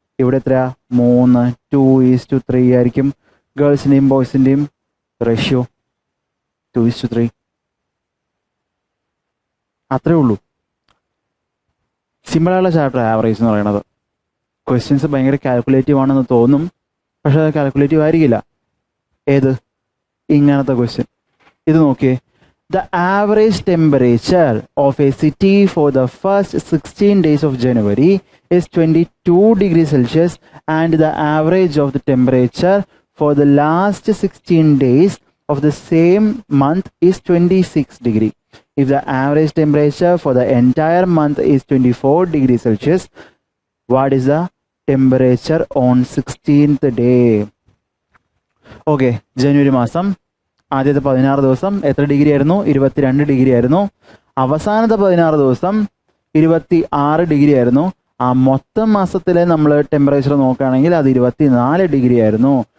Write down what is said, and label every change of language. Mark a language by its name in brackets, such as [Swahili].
[Malayalam] ഇവിടെ എത്രയാ 3, 2:3 ആയിരിക്കും ഗേൾസിൻ്റെയും ബോയ്സിൻ്റെയും റേഷ്യോ. 2:3. അത്രേ ഉള്ളൂ. സിമ്പിളായുള്ള ചാപ്റ്റർ ആവറേജ് എന്ന് പറയുന്നത്. ക്വസ്റ്റ്യൻസ് ഭയങ്കര കാൽക്കുലേറ്റീവ് ആണെന്ന് തോന്നും, പക്ഷെ അത് കാൽക്കുലേറ്റീവ് ആയിരിക്കില്ല. ഏത് ഇങ്ങനത്തെ ക്വസ്റ്റ്യൻ ഇത് നോക്കിയേ. [English] The average temperature of a city for the first 16 days of January is 22 degrees Celsius and the average of the temperature for the last 16 days of the same month is 26 degree. If the average temperature for the entire month is 24 degrees Celsius, what is the temperature on 16th day? [Malayalam] Okay, ജനുവരി മാസം ആദ്യത്തെ 16 ദിവസം എത്ര degree ആയിരുന്നു? 22 degree ആയിരുന്നു. അവസാനത്തെ 16 ദിവസം 26 degree ആയിരുന്നു. ആ മൊത്തം മാസത്തിലെ നമ്മൾ ടെമ്പറേച്ചർ നോക്കുകയാണെങ്കിൽ അത് 24 ഡിഗ്രി ആയിരുന്നു.